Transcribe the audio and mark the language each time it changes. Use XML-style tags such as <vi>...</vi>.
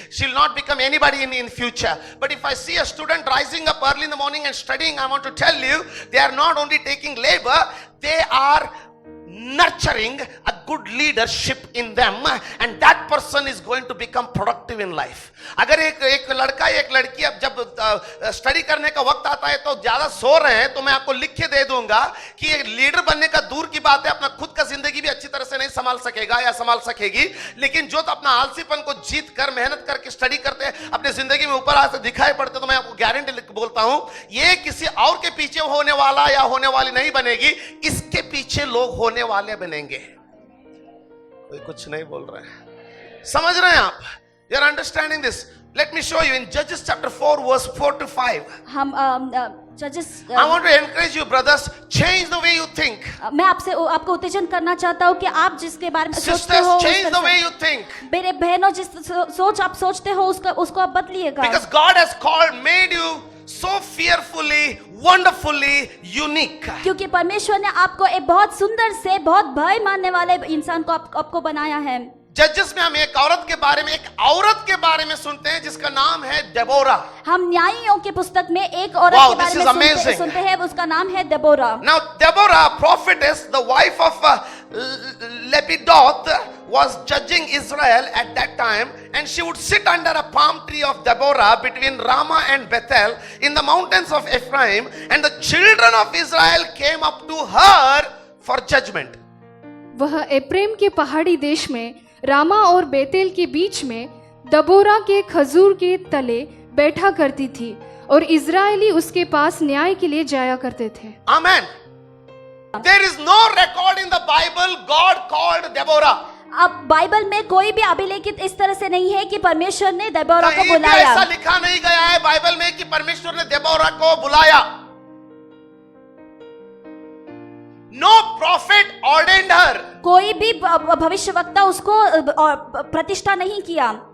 <en>She'll not become anybody in future. But if I see a student rising up early in the morning and studying, I want to tell you, they are not only taking labor, they are nurturing a good leadership in them, and that person is going to become productive in life.</en> <hi>अगर एक लड़का एक लड़की अब जब study करने का वक्त आता है तो ज्यादा सो रहे हैं, तो मैं आपको लिख के दे दूंगा कि एक लीडर बनने का दूर की बात है, अपना खुद का जिंदगी भी अच्छी तरह से नहीं संभाल सकेगा या संभाल सकेगी। लेकिन जो तो अपना आलसीपन को जीत कर मेहनत करके स्टडी करते हैं, अपने जिंदगी में ऊपर आज दिखाई पड़ते, तो मैं आपको गारंटी बोलता हूं, ये किसी और के पीछे होने वाला या होने वाली नहीं बनेगी, इसके पीछे लोग होने वाले बनेंगे। कोई कुछ नहीं बोल रहे हैं, समझ रहे हैं आप?</hi> <en>You are understanding this? Let me show you in Judges chapter 4 verse 4 to 5.</en> <hi>हम जजेस</hi> <en>I want to encourage you brothers, change the way you think.</en> <hi>मैं आपको उत्तेजन करना चाहता हूँ कि आप जिसके बारे में सोचते</hi> <en>Sisters,</en> <hi>हो,</hi> <en>change the way you think.</en> <hi>मेरे बहनों जिस सोच आप सोचते हो उसको आप बदलिएगा।</hi> <en>Because God has made you so fearfully, wonderfully unique.</en> <hi>क्योंकि परमेश्वर ने आपको एक बहुत सुंदर से, बहुत भय मानने वाले इंसान को आपको बनाया है। जजेस में हम एक औरत के बारे में सुनते हैं जिसका नाम है डेबोरा। हम न्यायियों की पुस्तक में एक औरत के बारे में सुनते हैं, उसका नाम है Deborah.</hi> <en>Now Deborah, prophetess, the wife of Lepidoth, was judging Israel at that time, and she would sit under a palm tree of Deborah between Ramah and Bethel in the mountains of Ephraim, and the children of Israel came up to her for judgment.</en> <hi>वह एप्रेम के पहाड़ी देश में रामा और बेतेल के बीच में दबोरा के खजूर के तले बैठा करती थी, और इजरायली उसके पास न्याय के लिए जाया करते थे।</hi> <en>Amen. There is no record in the Bible God called Deborah.</en> <hi>अब बाइबल में कोई भी अभिलेखित इस तरह से नहीं है कि परमेश्वर ने देबोरा को कहीं भी बुलाया। ऐसा लिखा नहीं गया है बाइबल में कि परमेश्वर ने देबोरा को बुलाया।</hi> <en>No prophet ordained her.</en> <hi>कोई भी भविष्यवक्ता उसको प्रतिष्ठा नहीं किया।</hi>